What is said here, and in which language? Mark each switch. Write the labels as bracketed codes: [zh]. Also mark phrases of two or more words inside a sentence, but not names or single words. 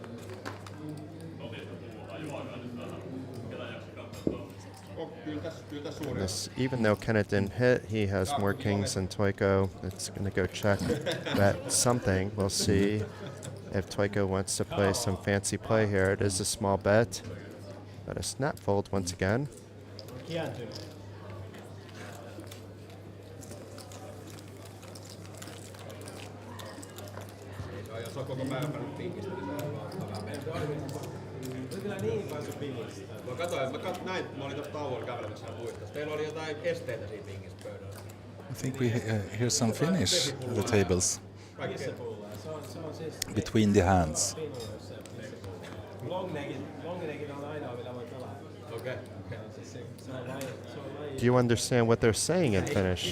[en] Even though Kenneth didn't hit, he has more kings than Toiko. It's going to go check bet something. We'll see if Toiko wants to play some fancy play here. It is a small bet, but a snap fold once again. [fi] Mä katsoin, näin, mä olin tuossa tauolla kävelemässä puistossa. Teillä oli jotain esteitä siinä pingistä pöydällä. [en] I think we hear some finish at the tables between the hands. Do you understand what they're saying in Finnish?